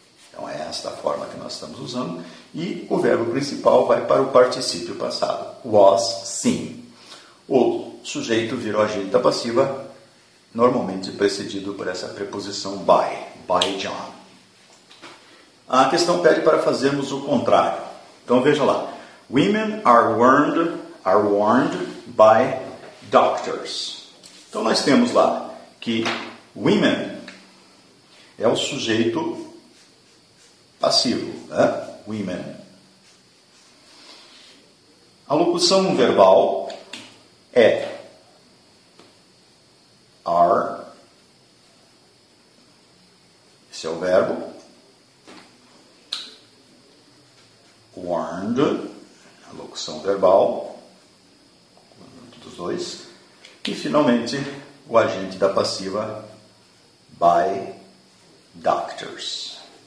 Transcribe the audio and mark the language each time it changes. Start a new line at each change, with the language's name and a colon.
Portuguese: Então, é esta a forma que nós estamos usando. E o verbo principal vai para o particípio passado.
English: Was seen.
Portuguese: O sujeito virou agente da passiva, normalmente precedido por essa preposição by John. A questão pede para fazermos o contrário. Então, veja lá.
English: Women are warned by doctors.
Portuguese: Então, nós temos lá que women é o sujeito passivo, né? Women. A locução verbal é are, esse é o verbo, warned, a locução verbal, dos dois, e finalmente o agente da passiva by doctors.